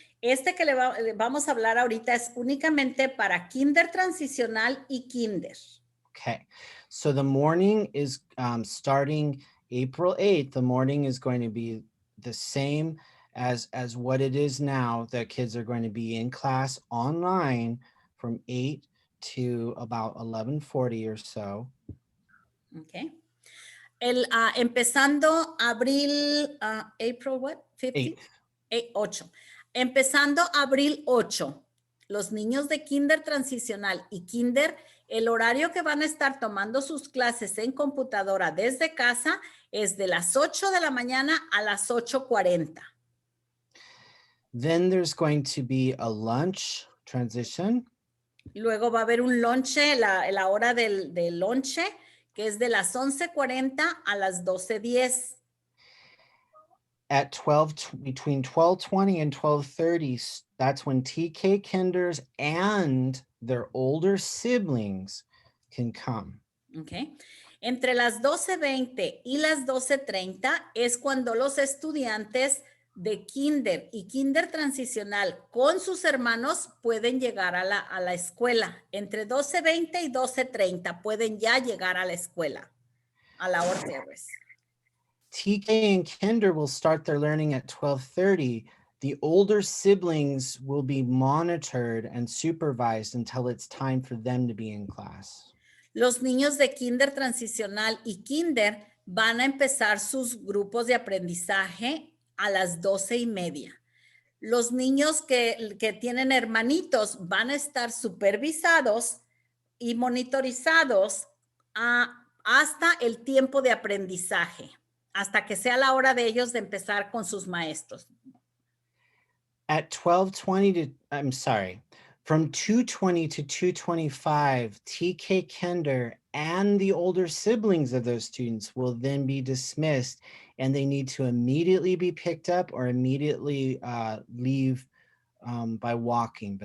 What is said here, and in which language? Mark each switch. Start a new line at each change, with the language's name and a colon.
Spanish: Este que le vamos a hablar ahorita es únicamente para kinder transicional y kinder.
English: Okay. So the morning is starting April 8th. The morning is going to be the same as what it is now. The kids are going to be in class online from 8 to about 11:40 or so.
Spanish: Okay. Empezando abril, April what? 15? 8. Empezando abril 8, los niños de kinder transicional y kinder, el horario que van a estar tomando sus clases en computadora desde casa es de las 8 de la mañana a las 8:40.
English: Then there's going to be a lunch transition.
Spanish: Luego va a haber un lonche, la hora del lonche, que es de las 11:40 a las 12:10.
English: At between 12:20 and 12:30, that's when TK kinders and their older siblings can come. Okay.
Spanish: Entre las 12:20 y las 12:30 es cuando los estudiantes de kinder y kinder transicional con sus hermanos pueden llegar a la escuela. Entre 12:20 y 12:30 pueden ya llegar a la escuela, a la hora Terrace.
English: TK and kinder will start their learning at 12:30. The older siblings will be monitored and supervised until it's time for them to be in class.
Spanish: Los niños de kinder transicional y kinder van a empezar sus grupos de aprendizaje a las 12:30. Los niños que tienen hermanitos van a estar supervisados y monitorizados hasta el tiempo de aprendizaje, hasta que sea la hora de ellos de empezar con sus maestros.
English: At 12:20 to, I'm sorry, from 2:20 to 2:25, TK Kinder and the older siblings of those students will then be dismissed, and they need to immediately be picked up or immediately leave by walking.